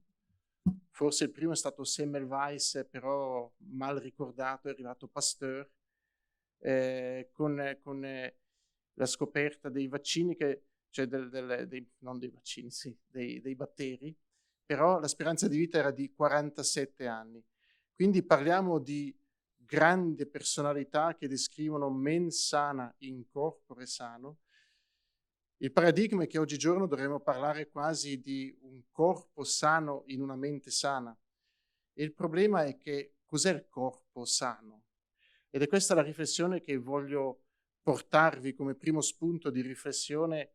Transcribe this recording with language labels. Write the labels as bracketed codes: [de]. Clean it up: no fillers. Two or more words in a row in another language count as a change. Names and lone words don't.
[it] Forse il primo è stato Semmelweis, però mal ricordato, è arrivato Pasteur, con la scoperta dei vaccini, cioè non dei vaccini, sì, dei batteri, però la speranza di vita era di 47 anni. Quindi parliamo di grandi personalità che descrivono [la] mens sana in corpore sano. [it] Il paradigma è che oggigiorno dovremmo parlare quasi di un corpo sano in una mente sana. E il problema è che cos'è il corpo sano? Ed è questa la riflessione che voglio portarvi come primo spunto di riflessione.